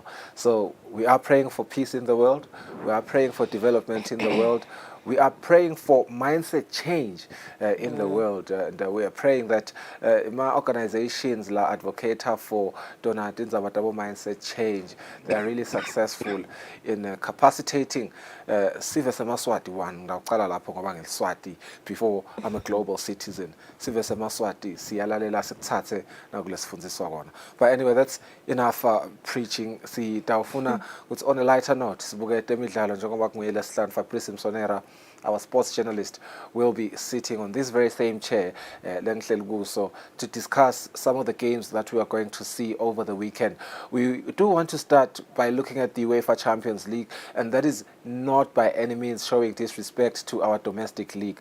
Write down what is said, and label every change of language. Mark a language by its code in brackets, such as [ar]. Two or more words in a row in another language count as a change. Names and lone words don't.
[en] So we are praying for peace in the world. We are praying for development in the world. We are praying for mindset change in the world, and we are praying that my organizations la advocate for donating about mindset change, they are really successful in capacitating [ss] sive semaswati [en] one [ss] ngaqala lapho ngoba ngiliswati [en] before I'm a global citizen. [ss] Sive semaswati siyalalela sikuthathe nakulesifundiswa kona. [en] But anyway, that's enough preaching. Sitawufuna it's on a lighter note. [ss] Sibuke temidlalo njengoba kungiyela sihlanu Fabrice Msonera, [en] our sports journalist, will be sitting on this very same chair, to discuss some of the games that we are going to see over the weekend. We do want to start by looking at the UEFA Champions League, and that is not by any means showing disrespect to our domestic league.